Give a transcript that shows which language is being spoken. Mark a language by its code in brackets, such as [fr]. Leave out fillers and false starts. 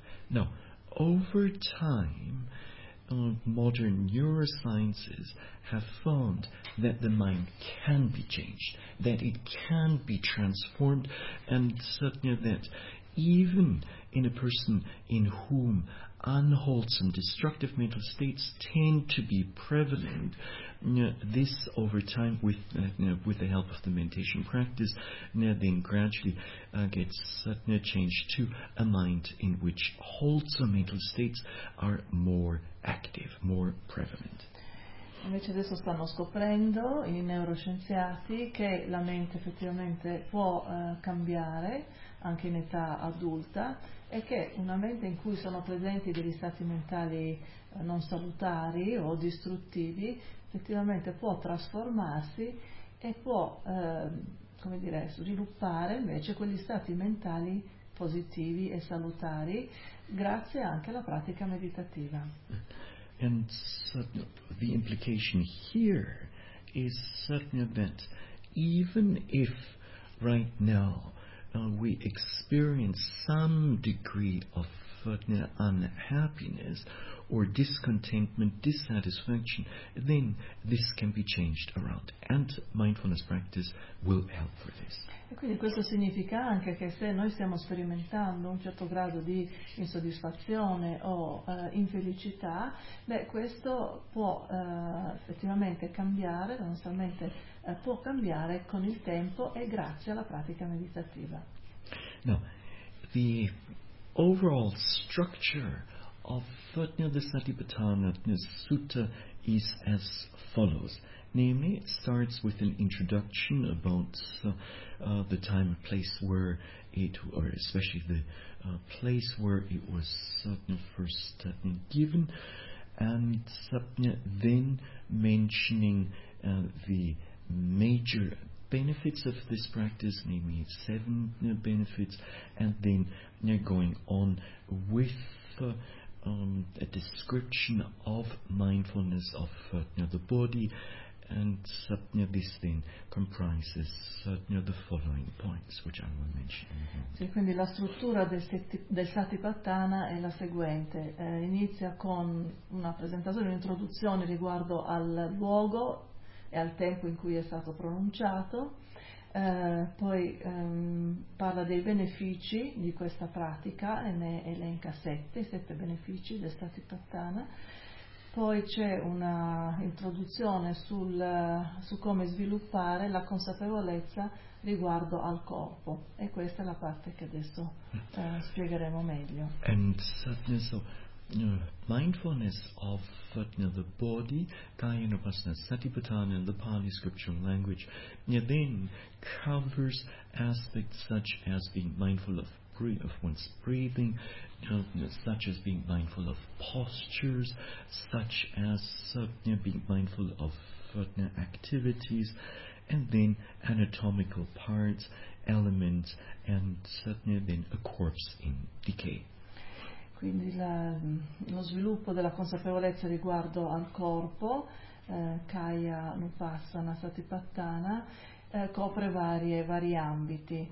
[en] Now, over time, modern neurosciences have found that the mind can be changed, that it can be transformed, and certainly that even in a person in whom unwholesome destructive mental states tend to be prevalent, this over time with the help of the meditation practice then gradually gets changed to a mind in which wholesome mental states are more active, more prevalent. [it] Invece adesso stanno scoprendo i neuroscienziati che la mente effettivamente può cambiare anche in età adulta, e che una mente in cui sono presenti degli stati mentali non salutari o distruttivi effettivamente può trasformarsi e può come dire, sviluppare invece quegli stati mentali positivi e salutari grazie anche alla pratica meditativa. [en] And the implication here is certainly that even if right now we experience some degree of unhappiness or discontentment, dissatisfaction, then this can be changed around, and mindfulness practice will help for this. [it] E quindi questo significa anche che se noi stiamo sperimentando un certo grado di insoddisfazione o infelicità, beh, questo può effettivamente cambiare, non solamente può cambiare con il tempo e grazie alla pratica meditativa. [en] Now, the overall structure of the Satipatthana Sutta is as follows. Namely, it starts with an introduction about the time and place where it, or especially the place where it was first given, and then mentioning the major benefits of this practice, namely seven benefits, and then going on with a description of mindfulness of the body, and this then comprises the following points which I will mention. [it] Sì, quindi la struttura del Satipatthana è la seguente. Inizia con una presentazione, un'introduzione riguardo al luogo e al tempo in cui è stato pronunciato, poi parla dei benefici di questa pratica e ne elenca sette benefici del Satipatthana. Poi c'è una introduzione su come sviluppare la consapevolezza riguardo al corpo, e questa è la parte che adesso spiegheremo meglio. [en] And so mindfulness of the body, Kayana Upasana Satipatthana in the Pali scriptural language, then covers aspects such as being mindful of one's breathing, such as being mindful of postures, such as being mindful of activities, and then anatomical parts, elements, and then a corpse in decay. [it] Quindi lo sviluppo della consapevolezza riguardo al corpo, Kaya Nupassana Satipatthana, copre vari ambiti.